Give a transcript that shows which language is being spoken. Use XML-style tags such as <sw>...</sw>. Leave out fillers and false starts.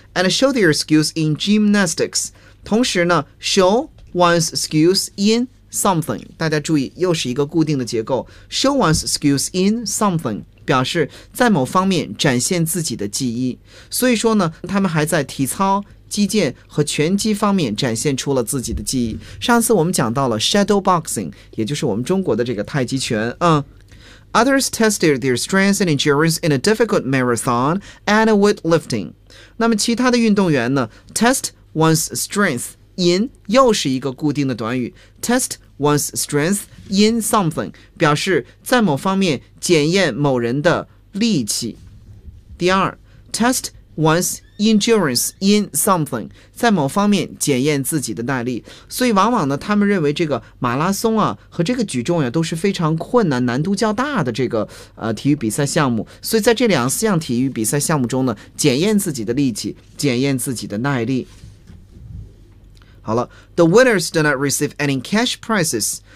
<en>And show their skills in gymnastics</en> <zh>同时呢</zh> <en>show one's skills in something，</en> <zh>大家注意又是一个固定的结构，</zh> <en>show one's skills in something</en> <zh>表示在某方面展现自己的技艺。所以说呢，他们还在体操、击剑和拳击方面展现出了自己的技艺。上次我们讲到了 shadow boxing， 也就是我们中国的这个太极拳。</zh> <en>Others tested their strength and endurance in a difficult marathon and weightlifting。</en> <zh>那么其他的运动员呢</zh> <en>testone's strength in</en> <zh>又是一个固定的短语，</zh> <en>test one's strength in something</en> <zh>表示在某方面检验某人的力气。第二，</zh> <en>test one's endurance in something</en> <zh>在某方面检验自己的耐力。所以往往呢，他们认为这个马拉松啊和这个举重啊都是非常困难难度较大的这个体育比赛项目，所以在这两项体育比赛项目中呢，检验自己的力气，检验自己的耐力。</zh> <en>好了， The winners do not receive any cash prizes.</en>